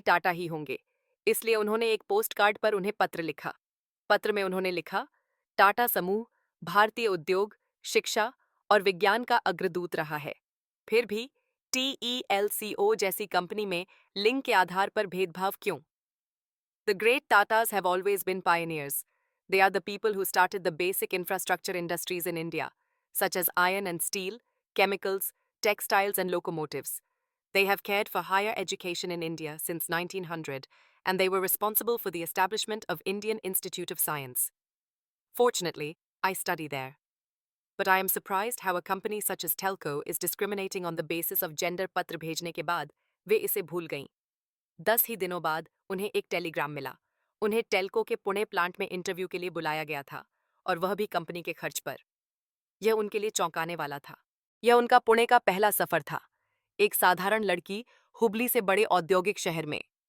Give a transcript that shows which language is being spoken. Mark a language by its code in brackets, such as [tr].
[hi] टाटा ही होंगे, इसलिए उन्होंने एक पोस्टकार्ड पर उन्हें पत्र लिखा। पत्र में उन्होंने लिखा, टाटा समूह भारतीय उद्योग, शिक्षा और विज्ञान का अग्रदूत रहा है। फिर भी टीईएलसीओ जैसी कंपनी में लिंग के आधार पर भेदभाव क्यों? [en] The great Tatas have always been pioneers. They are the people who started the basic infrastructure industries in India, such as iron and steel, chemicals, textiles, and locomotives. They have cared for higher education in India since 1900, and they were responsible for the establishment of Indian Institute of Science. Fortunately, I study there. But I am surprised how a company such as Telco is discriminating on the basis of gender. [hi] पत्र भेजने के बाद वे इसे भूल गईं। 10 ही दिनों बाद उन्हें एक टेलीग्राम मिला। उन्हें टेल्को के पुणे प्लांट में इंटरव्यू के लिए बुलाया गया था, और वह भी कंपनी के खर्च पर। यह उनके लिए चौंकाने वाला था। यह उनका पुणे का पहला सफर था, एक साधारण लड़की हुबली से बड़े औद्योगिक शहर में।